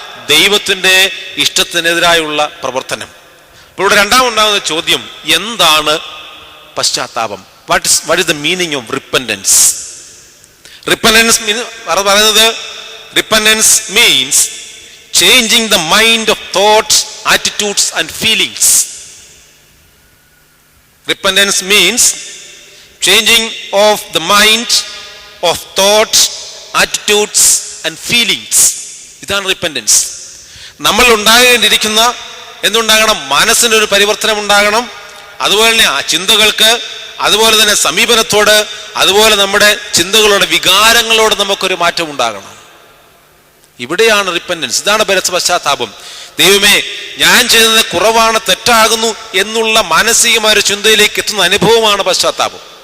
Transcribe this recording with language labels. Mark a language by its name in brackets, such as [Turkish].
[Malayalam] ദൈവത്തിന്റെ ഇഷ്ടത്തിനെതിരായുള്ള പ്രവർത്തനം. അപ്പോൾ ഇവിടെ രണ്ടാമുണ്ടാകുന്ന ചോദ്യം, എന്താണ് പശ്ചാത്താപം? [English] What is the meaning of repentance? Repentance പറയുന്നത്, repentance means changing the mind of thoughts, attitudes and feelings. Repentance means changing of the mind, of thoughts, attitudes and feelings. [Malayalam] ഇതാണ് repentance. നമ്മൾ ഉണ്ടാകേണ്ടിയിരിക്കുന്ന എന്തുണ്ടാകണം? മനസ്സിനൊരു പരിവർത്തനം ഉണ്ടാകണം. അതുപോലെ തന്നെ ആ ചിന്തകൾക്ക്, അതുപോലെ തന്നെ സമീപനത്തോട്, അതുപോലെ നമ്മുടെ ചിന്തകളോട്, വികാരങ്ങളോട് നമുക്കൊരു മാറ്റം ഉണ്ടാകണം. ഇവിടെയാണ് റിപ്പൻഡൻസ്. ഇതാണ് പശ്ചാത്താപം. ദൈവമേ, ഞാൻ ചെയ്യുന്നത് കുറവാണ്, തെറ്റാകുന്നു എന്നുള്ള മാനസികമായ ഒരു ചിന്തയിലേക്ക് എത്തുന്ന അനുഭവമാണ് പശ്ചാത്താപം.